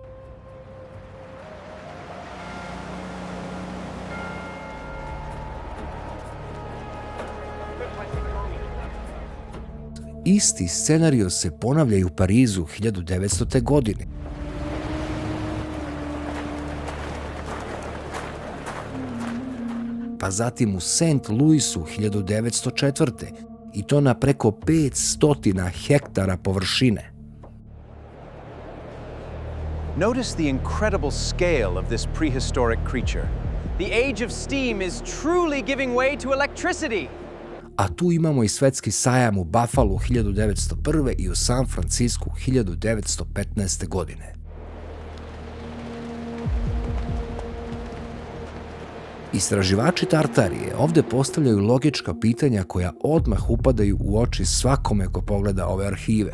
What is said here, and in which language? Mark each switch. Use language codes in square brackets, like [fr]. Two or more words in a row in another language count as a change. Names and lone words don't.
[sr] Isti scenario se ponavlja i u Parizu 1900. godine. Pa zatim u St. Louisu 1904. i to na preko 500 hektara površine. [en] Notice the incredible scale of this prehistoric creature. The age of steam is truly giving way to electricity. [sr] A tu imamo i svetski sajam u Buffalu 1901. i u San Francisku 1915. godine. Istraživači Tartarije ovde postavljaju logička pitanja koja odmah upadaju u oči svakome ko pogleda ove arhive.